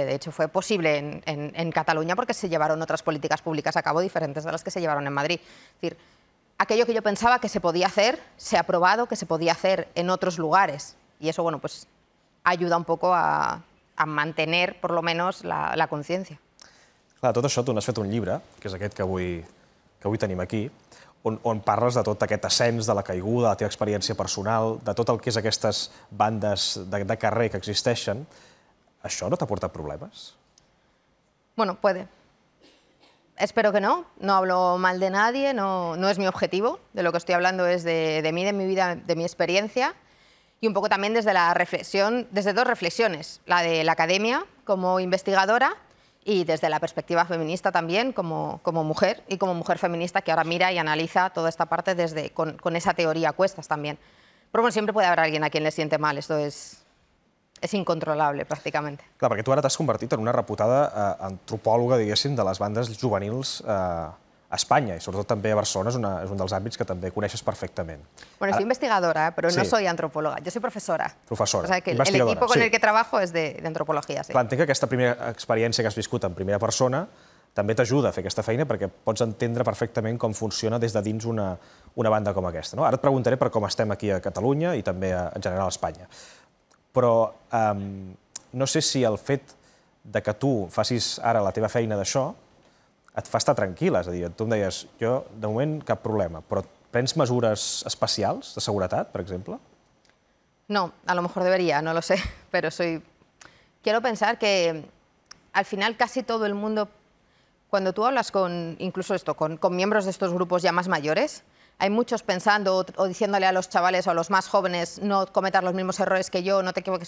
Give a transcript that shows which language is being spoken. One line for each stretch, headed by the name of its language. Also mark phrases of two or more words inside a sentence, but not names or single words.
Spanish: De hecho, fue posible en Cataluña porque se llevaron otras políticas públicas a cabo diferentes de las que se llevaron en Madrid. Es decir, aquello que yo pensaba que se podía hacer, se ha probado que se podía hacer en otros lugares. Y eso, bueno, pues ayuda un poco a mantener, por lo menos, la conciencia.
Catalan: Clar, tot això tu n'has fet un llibre, que és aquest que avui tenim aquí, on parles de tot aquest ascens, de la caiguda, de la teva experiència personal, de tot el que és aquestes bandes de carrer que existeixen. Això no t'ha portat problemes?
Spanish: Bueno, puede. Espero que no hablo mal de nadie, no es mi objetivo, de lo que estoy hablando es de mí, de mi vida, de mi experiencia y un poco también desde la reflexión, desde dos reflexiones, la de la academia como investigadora y desde la perspectiva feminista también como mujer y como mujer feminista que ahora mira y analiza toda esta parte con esa teoría a cuestas también. Pero bueno, siempre puede haver alguien a quien le siente mal, esto és incontrolable, pràcticament.
Catalan: Clar, perquè tu ara t'has convertit en una reputada antropòloga, diguéssim, de les bandes juvenils a Espanya, i sobretot també a Barcelona és un dels àmbits que també coneixes perfectament.
Spanish: Bueno, soy investigadora, pero no soy antropóloga, yo soy profesora.
Catalan: Professora,
Spanish: o sea, que investigadora. El equipo con el que trabajo es de antropología, sí.
Catalan: Clar, entenc que aquesta primera experiència que has viscut en primera persona també t'ajuda a fer aquesta feina perquè pots entendre perfectament com funciona des de dins una banda com aquesta. Ara et preguntaré per com estem aquí a Catalunya i també en general a Espanya. Però no sé si el fet que tu facis ara la teva feina d'això et fa estar tranquil·la. És a dir, tu em deies, jo de moment cap problema, però prens mesures especials de seguretat, per exemple?
Spanish: No, a lo mejor debería, no lo sé, pero quiero pensar que al final casi todo el mundo, cuando tú hablas incluso con miembros de estos grupos ya más mayores, hay muchos pensando o diciéndole a los chavales o a los más jóvenes no cometas los mismos errores que yo, no te equivoques.